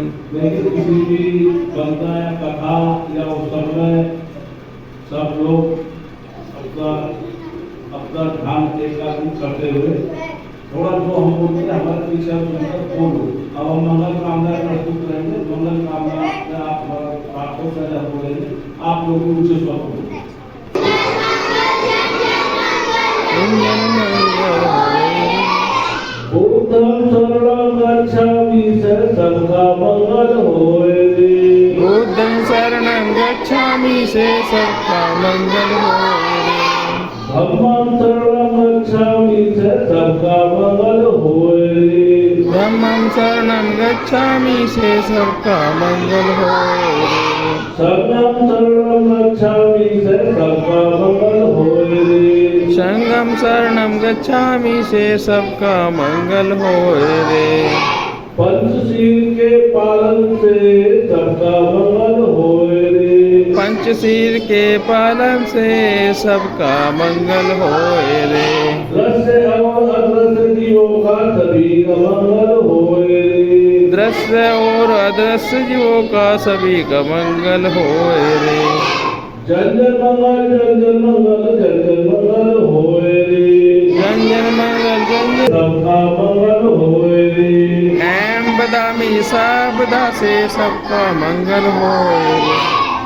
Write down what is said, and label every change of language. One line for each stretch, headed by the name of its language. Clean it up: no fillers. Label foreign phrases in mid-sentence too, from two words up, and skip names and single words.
Hindi: लेकिन किसी भी वंदना या कथा या उत्सव में सब लोग अपना ध्यान एकाग्र करते हुए थोड़ा जो हम बोलते हैं हमारे पीछे सुनकर बोलो। अब हम मंगल कामना प्रस्तुत करेंगे, मंगल कामना में आप पाठों से बोलेंगे, आप लोग ऊंचे स्वर बोलेंगे।
Pali: बुद्धं शरणं गच्छामि
Hindi: से सबका मंगल होए रे।
Pali: बुद्धं शरणं गच्छामि
Hindi: से सबका मंगल होए रे।
Pali: धम्मं शरणं गच्छामि
Hindi: से सबका मंगल होए रे।
Pali: धम्मं शरणं गच्छामि
Hindi: से सबका मंगल होए रे।
Pali: संघं शरणं गच्छामि
Hindi: से सबका मंगल होए रे।
Pali: संघं शरणं गच्छामि
Hindi: से सबका मंगल होए रे। पंचशील के पालन से सबका मंगल होए रे। पंचशील के पालन से सबका मंगल होए रे। दृश्य और अदृश्य जीवों का सभी का मंगल होए रे। दृश्य और अदृश्य जीवों का सभी का मंगल होए रे। जन जन मंगल, जन जन मंगल, जन जन मंगल होए रे। जन जन मंगल, जन जन सबका मंगल होए रे। ऐं बदामी साबदा से सबका मंगल होए रे।